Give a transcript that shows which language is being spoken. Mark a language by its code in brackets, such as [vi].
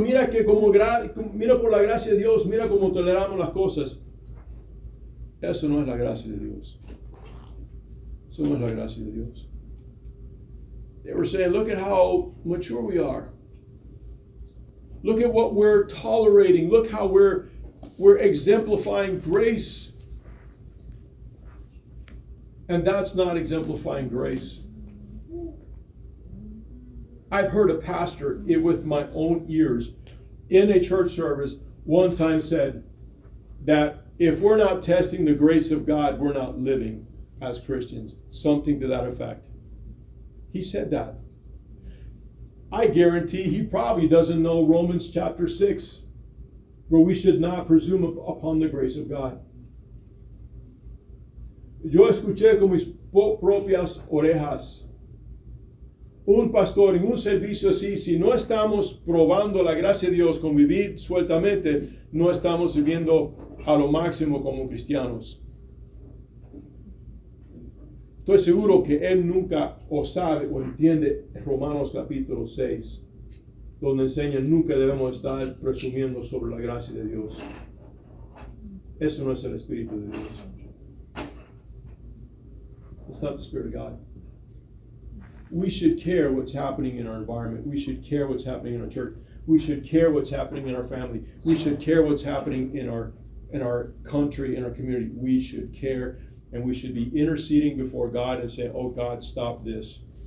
[es] Mira que mira por la gracia de Dios, mira cómo toleramos las cosas. Eso no es la gracia de Dios. Eso no es la gracia de Dios. [en] They were saying, look at how mature we are. Look at what we're tolerating. Look how we're exemplifying grace. And that's not exemplifying grace. I've heard a pastor with my own ears in a church service one time said that if we're not testing the grace of God, we're not living as Christians. Something to that effect. He said that. I guarantee he probably doesn't know Romans chapter 6, where we should not presume upon the grace of God. [es] Yo escuché con mis propias orejas un pastor en un servicio así. Si no estamos probando la gracia de Dios con vivir sueltamente, no estamos viviendo a lo máximo como cristianos. Estoy seguro que él nunca o sabe o entiende Romanos capítulo 6, donde enseña nunca debemos estar presumiendo sobre la gracia de Dios. Eso no es el Espíritu de Dios. [en] It's not the Spirit of God. We should care what's happening in our environment. We should care what's happening in our church. We should care what's happening in our family. We should care what's happening in our country, in our community. We should care, and we should be interceding before God and saying, oh God, stop this.